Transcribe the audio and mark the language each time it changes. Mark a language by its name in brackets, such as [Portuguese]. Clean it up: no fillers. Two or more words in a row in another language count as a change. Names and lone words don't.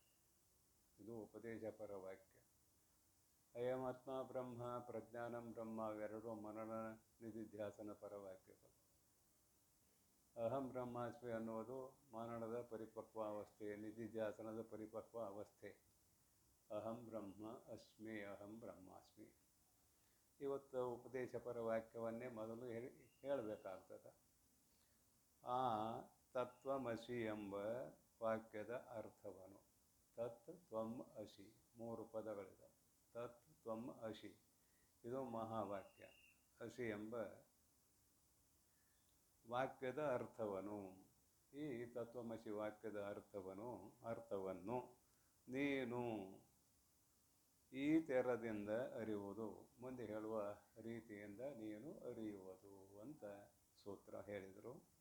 [Sanskrit] ಅಯಮಾತ್ಮ ಬ್ರಹ್ಮ, ಪ್ರಜ್ಞಾನಂ ಬ್ರಹ್ಮ [Kannada] ಇವೆರಡು ಮನನ ನಿಧಿಧ್ಯಾಸನ ಪರವಾಕ್ಯಗಳು. [Sanskrit] ಅಹಂ ಬ್ರಹ್ಮಾಸ್ಮಿ [Kannada] ಅನ್ನುವುದು ಮನನದ ಪರಿಪಕ್ವ ಅವಸ್ಥೆ, ನಿಧಿಧ್ಯಾಸನದ ಪರಿಪಕ್ವ ಅವಸ್ಥೆ. [Sanskrit] ಅಹಂ ಬ್ರಹ್ಮ ಅಸ್ಮಿ, ಅಹಂ ಬ್ರಹ್ಮಾಸ್ಮಿ. [Kannada] ಇವತ್ತು ಉಪದೇಶಪರ ವಾಕ್ಯವನ್ನೇ ಮೊದಲು ಹೇಳಬೇಕಾಗ್ತದೆ. ಆ ತತ್ವಮಸಿ ಎಂಬ ವಾಕ್ಯದ ಅರ್ಥವನ್ನು, [Sanskrit] ತತ್ ತ್ವಂ ಅಸಿ, 3 ಪದಗಳಿದೆ. ತತ್ ತ್ವಂ ಅಸಿ [Kannada] ಇದು ಮಹಾವಾಕ್ಯ. ಅಸಿ ಎಂಬ ವಾಕ್ಯದ ಅರ್ಥವನ್ನು, ಈ ತತ್ವಮಸಿ ವಾಕ್ಯದ ಅರ್ಥವನ್ನು ನೀನು ಈ ತೆರದಿಂದ ಅರಿಯುವುದು, ಮುಂದೆ ಹೇಳುವ ರೀತಿಯಿಂದ ನೀನು ಅರಿಯುವುದು ಅಂತ ಸೂತ್ರ ಹೇಳಿದರು.